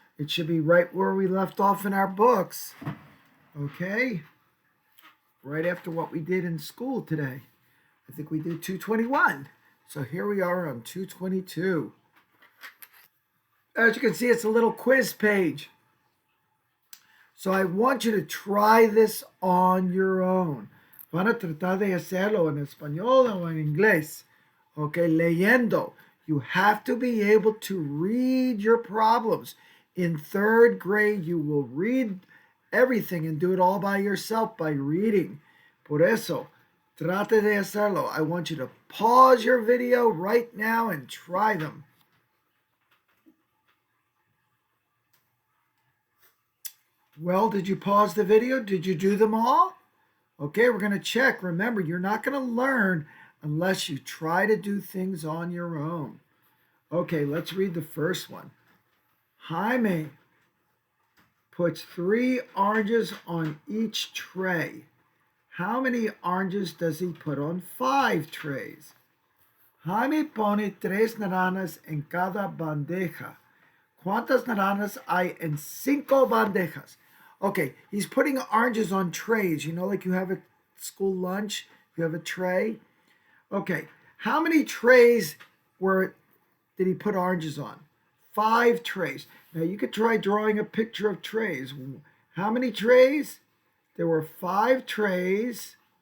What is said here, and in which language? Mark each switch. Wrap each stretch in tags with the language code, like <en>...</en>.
<en>It should be right where we left off in our books. Okay, right after what we did in school today. I think we did 221. So here we are on 222. As you can see, it's a little quiz page. So I want you to try this on your own.</en> <es>Van a tratar de hacerlo en español o en inglés. Okay, leyendo.</es> <en>You have to be able to read your problems. In third grade, you will read everything and do it all by yourself by reading.</en> <es>Por eso, trate de hacerlo.</es> <en>I want you to pause your video right now and try them. Well, did you pause the video? Did you do them all? Okay, we're going to check. Remember, you're not going to learn unless you try to do things on your own. Okay, let's read the first one. Jaime puts 3 oranges on each tray. How many oranges does he put on 5 trays?</en> <es>Jaime pone 3 naranjas en cada bandeja. ¿Cuántas naranjas hay en 5 bandejas?</es> <en>Okay, he's putting oranges on trays. You know, like you have a school lunch, you have a tray. Okay, how many trays did he put oranges on? 5 trays. Now you could try drawing a picture of trays. How many trays? There were 5 trays.</en>